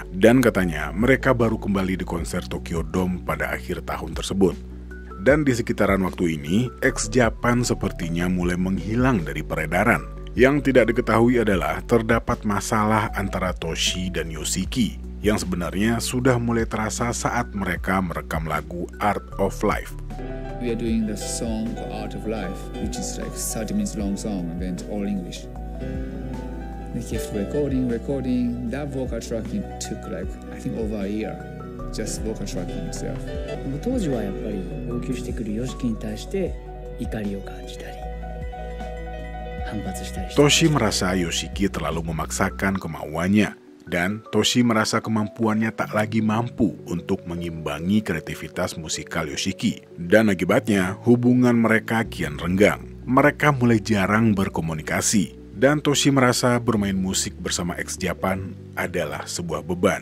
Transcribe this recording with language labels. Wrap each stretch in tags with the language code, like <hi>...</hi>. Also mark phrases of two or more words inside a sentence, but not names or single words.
<id>Dan katanya mereka baru kembali di konser Tokyo Dome pada akhir tahun tersebut. Dan di sekitaran waktu ini, ex-Japan sepertinya mulai menghilang dari peredaran. Yang tidak diketahui adalah terdapat masalah antara Toshi dan Yoshiki, yang sebenarnya sudah mulai terasa saat mereka merekam lagu Art of Life.</id> <en>We are doing the song Art of Life, which is like 30 minutes long song and then all English. We kept recording. That vocal tracking took like I think over a year, just vocal tracking itself.</en> <ja>当時はやっぱり要求してくる Yoshiki に対して怒りを感じたり反発したりして。</ja> <id>Toshi merasa Yoshiki terlalu memaksakan kemauannya. Dan Toshi merasa kemampuannya tak lagi mampu untuk mengimbangi kreativitas musikal Yoshiki. Dan akibatnya, hubungan mereka kian renggang. Mereka mulai jarang berkomunikasi. Dan Toshi merasa bermain musik bersama ex-Japan adalah sebuah beban.</id>